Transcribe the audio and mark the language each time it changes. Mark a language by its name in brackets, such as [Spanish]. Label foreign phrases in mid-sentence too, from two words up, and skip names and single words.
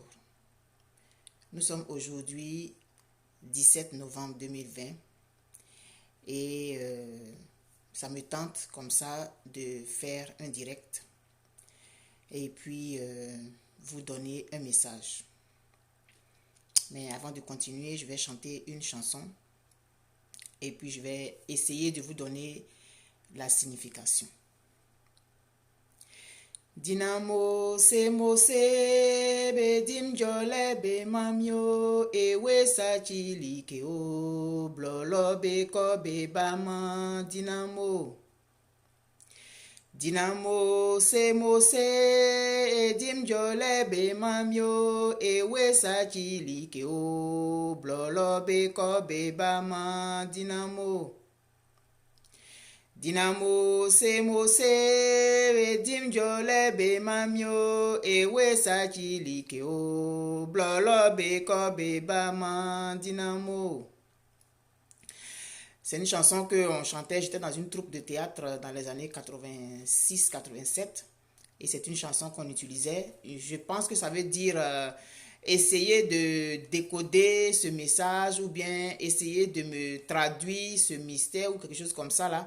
[French] Nous sommes aujourd'hui 17 novembre 2020 et ça me tente comme ça de faire un direct et puis vous donner un message. Mais avant de continuer, je vais chanter une chanson et puis je vais essayer de vous donner la signification. [Ewe] Dinamo se mose be dim jole be mamio ewe sa chili ke o blolo be ko be bama dinamo. Dinamo se mose dim jole be mamio ewe sa chili ke o blolo be ko be bama dinamo. Dinamo se mose dim jole be mamio ewe sa chili ke o blolo be ko be bama dinamo. [French] C'est une chanson qu'on chantait, j'étais dans une troupe de théâtre dans les années 86-87 et c'est une chanson qu'on utilisait. Je pense que ça veut dire essayer de décoder ce message ou bien essayer de me traduire ce mystère ou quelque chose comme ça là.